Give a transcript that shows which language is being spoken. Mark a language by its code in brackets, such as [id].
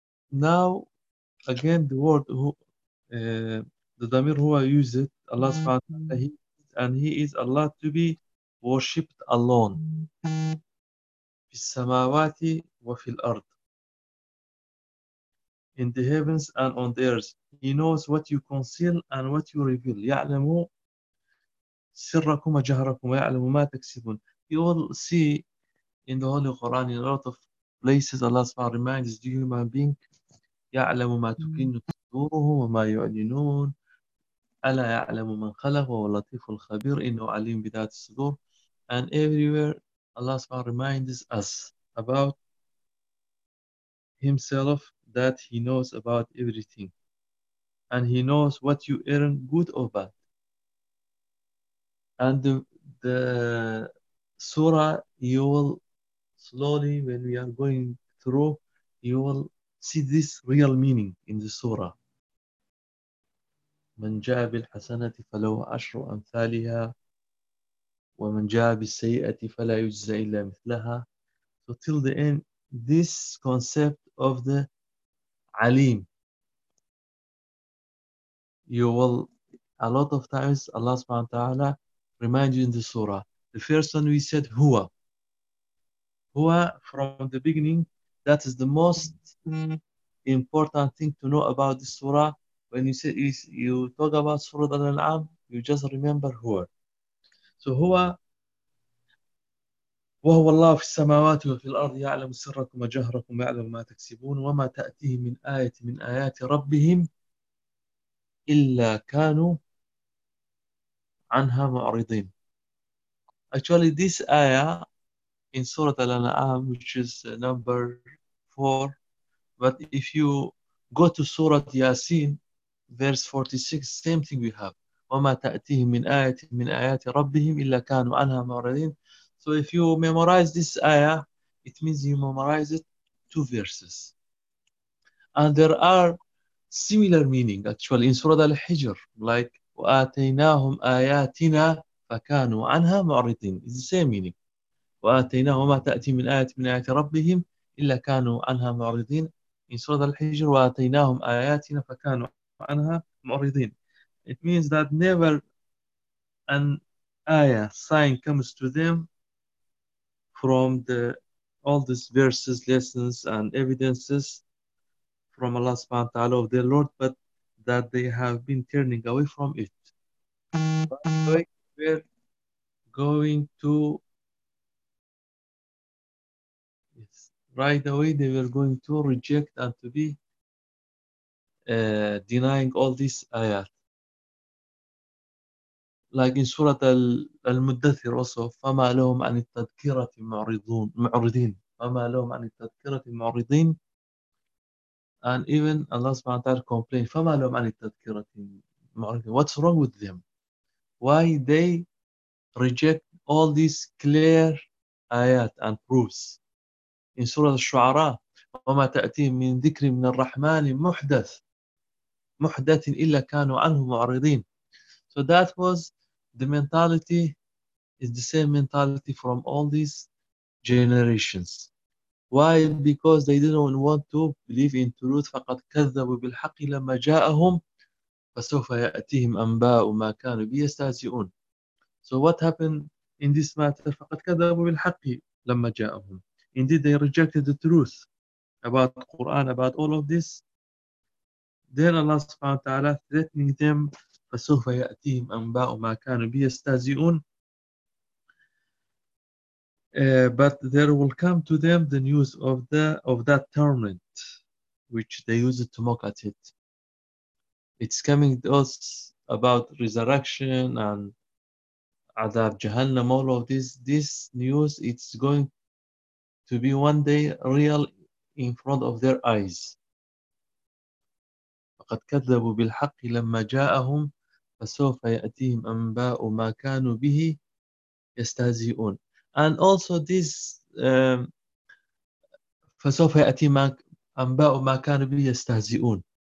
[en] Now, again, the word who, the damir huwa used, Allah subhanahu wa ta'ala, and he is Allah to be worshipped alone. [ar] في السماوات وفي الأرض. [en] In the heavens and on the earth. He knows what you conceal and what you reveal. [ar] يعلم سركم وجهركم ويعلم ما تكسبون. [en] You will see in the Holy Quran in a lot of places Allah SWT reminds the human being [ar] يعلم ما تكن صدوره وما يعلنون ألا يعلم من خلق وهو اللطيف الخبير إنه عليم بذات الصدور. [en] And everywhere Allah SWT reminds us about Himself that He knows about everything. And He knows what you earn, good or bad. And the surah, you will slowly, when we are going through, you will see this real meaning in the surah. [ar] من جاء بالحسنة فلو عشر أمثالها وَمَنْ جَاءَ بِالسَّيِّئَةِ فَلَا يُجْزَى إِلَّا مِثْلَهَا. [en] So till the end, this concept of the Alim, you will, a lot of times, Allah subhanahu wa ta'ala reminds you in the surah. The first one we said, Huwa. Huwa, from the beginning, that is the most important thing to know about the surah. When you say, you talk about surah al-An'am, you just remember Huwa. So [ar] هو وهو الله في السماوات وفي الأرض يعلم سركم وجهركم يعلم ما تكسبون وما تأتيهم من آية من آيات ربهم إلا كانوا عنها معرضين. [en] Actually this ayah in Surah Al-An'am which is number 4, but if you go to Surah Yasin verse 46, same thing we have. [ar] وما تأتيهم من آية من آيات ربهم إلا كانوا عنها معرضين. [en] So if you memorize this ayah, it means you memorize it two verses. And there are similar meaning actually in Surah Al-Hijr, like [ar] وآتيناهم آياتنا فكانوا عنها معرضين. [en] It's the same meaning. [ar] وآتيناهم وما تأتيهم من آية من آيات ربهم إلا كانوا عنها معرضين. [en] In Surah Al-Hijr, [ar] وآتيناهم آياتنا فكانوا عنها معرضين. [en] It means that never an ayah sign comes to them from the all these verses, lessons, and evidences from Allah subhanahu wa ta'ala of their Lord, but that they have been turning away from it. But we're going to, yes, right away, they were going to reject and to be denying all these ayahs. Like in Surah Al-Muddathir also, [ar] فَمَا لَهُمْ عَنِ التَّذْكِرَةِ مُعْرِضِينَ فَمَا لَهُمْ عَنِ التَّذْكِرَةِ مُعْرِضِينَ. [en] And even Allah subhanahu wa ta'ala complained, [ar] فَمَا لَهُمْ عَنِ التَّذْكِرَةِ مُعْرِضِينَ. [en] What's wrong with them? Why they reject all these clear ayat and proofs? In Surah Al-Shu'ara, [ar] وَمَا تَأْتِيهِمْ مِنْ ذِكْرٍ مِنَ الرَّحْمَنِ مُحْدَثٍ إِلَّا كَانُوا عَنْهُ مُعْرِضِينَ. [en] So that was the mentality, is the same mentality from all these generations. Why? Because they didn't want to believe in truth. [ar] فَقَدْ كَذَّبُوا بِالْحَقِّ لَمَّا جَاءَهُمْ فَسَوْفَ يَأْتِهِمْ أَنْبَاءُ مَا كَانُوا بِهِ يَسْتَهْزِئُونَ. [en] So what happened in this matter? [ar] فَقَدْ كَذَّبُوا بِالْحَقِّ لَمَّا جَاءَهُمْ. [en] Indeed, they rejected the truth about the Quran, about all of this. Then Allah subhanahu wa ta'ala threatening them, [ar] فسوف يأتيهم أنباء ما كانوا بيستهزئون. [en] But there will come to them the news of the of that torment, which they used to mock at it. It's coming to us about resurrection and Adab Jahannam, all of this. This news, it's going to be one day real in front of their eyes. [ar] فقد كذبوا بالحق لما جاءهم فسوف يأتيهم أنباء ما كانوا به يستهزئون. [en] And also this [ar] فسوف يأتي ما أنباء ما كانوا به يستهزئون.